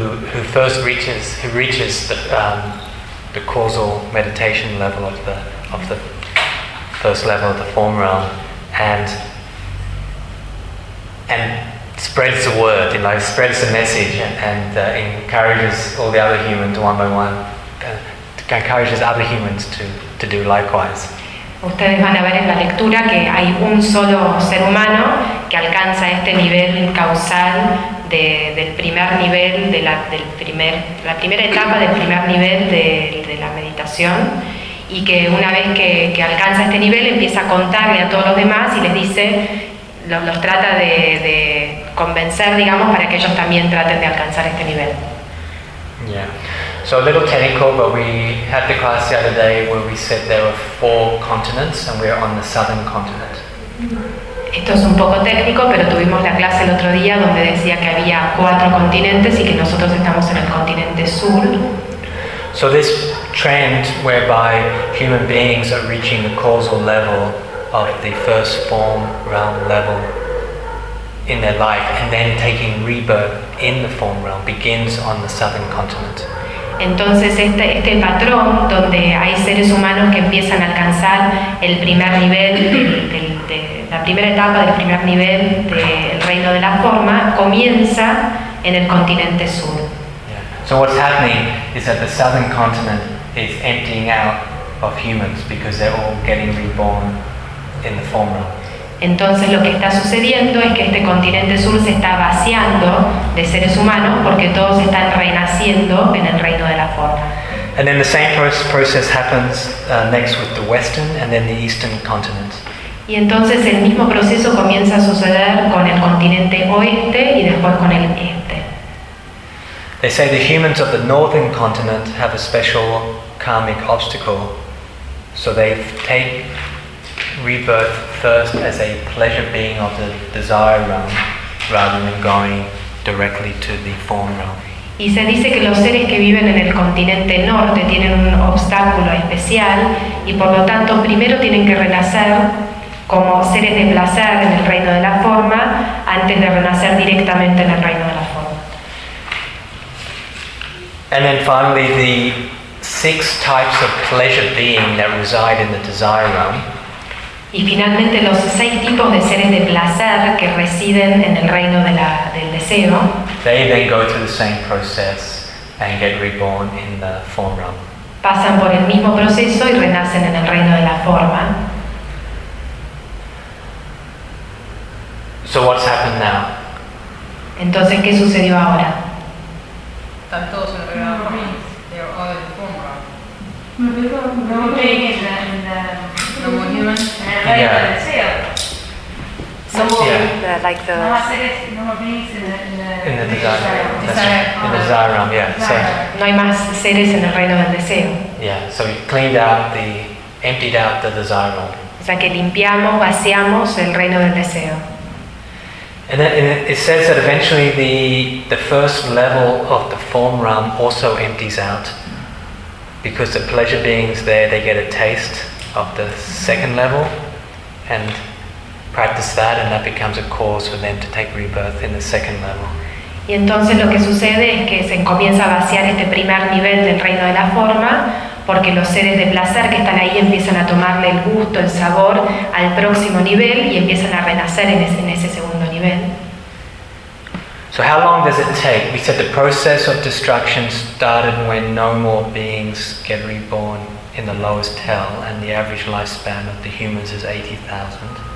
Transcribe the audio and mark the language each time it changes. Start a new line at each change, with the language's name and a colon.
English: who first reaches the causal meditation level of the first level of the form realm and spreads the word, you know, spreads the message and encourages all the other humans one by one, encourages other humans to do likewise.
Spanish: Ustedes van a ver en la lectura que hay un solo ser humano que alcanza este nivel causal del primer nivel, de la primera etapa del primer nivel de la meditación, y que una vez que alcanza este nivel empieza a contarle a todos los demás y les dice, los trata de convencer, digamos, para que ellos también traten de alcanzar este nivel.
English: Yeah. So a little technical, but we had the class the other day where we said there were four continents and we're on the southern continent.
Spanish: Esto es un poco técnico, pero tuvimos la clase el otro día donde decía que había cuatro continentes y que nosotros estamos en el continente sur.
English: So this trend whereby human beings are reaching the causal level of the first form realm level in their life and then taking rebirth in the form realm begins on the southern continent.
Spanish: Entonces este patrón donde hay seres humanos que empiezan a alcanzar el primer nivel la primera etapa del primer nivel del reino de la forma comienza en el continente sur.
English: Yeah. So what's happening is that the southern continent is emptying out of humans because they're all getting reborn in the form realm.
Spanish: Entonces lo que está sucediendo es que este continente sur se está vaciando de seres humanos porque todos están renaciendo en el reino de la forma.
English: And then the same process happens next with the western and then the eastern continent.
Spanish: Y entonces el mismo proceso comienza a suceder con el continente oeste y después con el este.
English: They say the humans of the northern continent have a special karmic obstacle, so they take rebirth first as a pleasure being of the desire realm rather than going directly to the form realm.
Spanish: Y se dice que los seres que viven en el continente norte tienen un obstáculo especial y por lo tanto primero tienen que renacer como seres de placer en el reino de la forma antes de renacer directamente en el reino de la forma.
English: And then finally the six types of pleasure being that reside in the desire realm.
Spanish: Y finalmente los seis tipos de seres de placer que residen en el reino del deseo.
English: They then go through the same process and get reborn in the form realm.
Spanish: Pasan por el mismo proceso y renacen en el reino de la forma.
English: So what's happened now?
Spanish: Entonces, ¿qué sucedió ahora? Están todos en el reino de la forma. No hay más seres en el reino del deseo.
English: Yeah, so we cleaned out the emptied out the desire realm.
Spanish: O sea que limpiamos, vaciamos el reino del deseo.
English: And then it says that eventually the first level of the form realm also empties out because the pleasure beings there, they get a taste of the second level and practice that, and that becomes a cause for them to take rebirth in the second level.
Spanish: Y entonces lo que sucede es que se comienza a vaciar este primer nivel del reino de la forma porque los seres de placer que están ahí empiezan a tomarle el gusto, el sabor al próximo nivel y empiezan a renacer en ese segundo nivel.
English: So how long does it take? We said the process of destruction started when no more beings get reborn in the lowest hell, and the average lifespan of the humans is 80,000.